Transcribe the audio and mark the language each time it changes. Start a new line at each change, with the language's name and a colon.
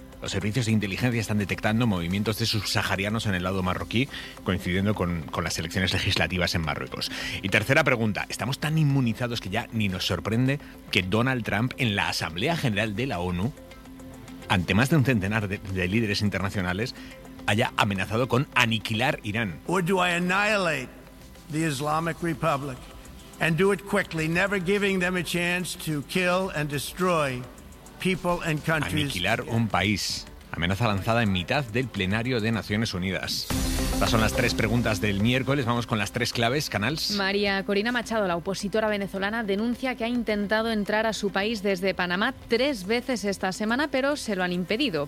Spanish: Los servicios de inteligencia están detectando movimientos de subsaharianos en el lado marroquí, coincidiendo con las elecciones legislativas en Marruecos. Y tercera pregunta, estamos tan inmunizados que ya ni nos sorprende que Donald Trump en la Asamblea General de la ONU, ante más de un centenar de líderes internacionales, haya amenazado con aniquilar Irán.
English: ¿O do I annihilate the Islamic Republic and do it quickly, never giving them a chance to kill and destroy people and countries?
Spanish: Aniquilar un país. Amenaza lanzada en mitad del plenario de Naciones Unidas. Estas son las tres preguntas del miércoles. Vamos con las tres claves, Canals. María Corina Machado, la opositora venezolana, denuncia que ha intentado entrar a su país desde Panamá tres veces esta semana, pero se lo han impedido.